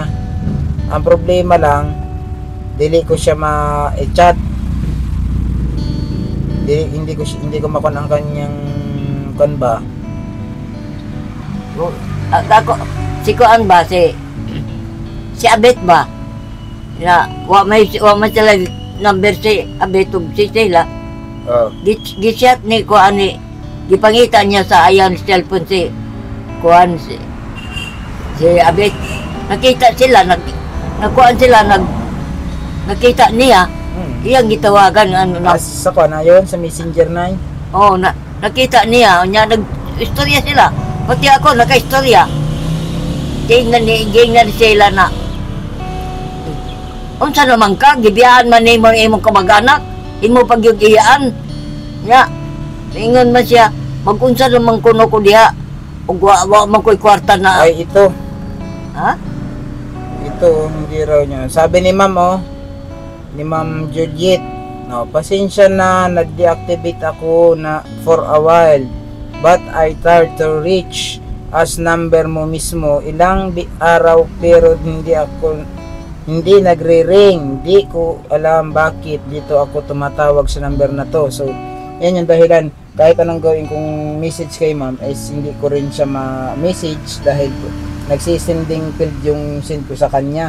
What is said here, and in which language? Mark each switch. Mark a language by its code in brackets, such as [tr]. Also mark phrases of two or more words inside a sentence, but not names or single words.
[ceb] Ang problema lang, dili ko siya ma-chat. [tl] Hindi ko makon ang kanyang ba. [ceb] Ako, si Kuan ba, si Abet ba? Na, wa may sila number si Abet ug si Sheila. Oh. Gichat ni Kuan ni, gipangita niya sa ayan cellphone si Kuan si Abet. Nakita sila, nakita niya, iyang gitawagan, [tl] Sa Kuan na yun, sa Messenger na yun. [ceb] Oo, nakita niya, nag-istorya sila. Pati ako, naka-istorya. Tingnan ni sila na, unsa naman ka, gibiyaan man mo imong kamag-anak, imo pagyugiyaan. Nya, ingon man siya, mag-unsa naman kuno ko diha, ug wa man ko'y kwarta na. [tl] Ay, ito. Ha? Ito, hindi raw niya. Sabi ni ma'am, ni ma'am Juliet, no, pasensya na, nag-deactivate ako na [en] for a while. But I tried to reach as number [tl] mo mismo ilang araw pero hindi nagre-ring. Hindi ko alam bakit dito ako tumatawag sa number na to. So, yan yung dahilan. Kahit anong gawin kong message kay ma'am is hindi ko rin siya ma-message dahil nagsisending field yung send ko sa kanya.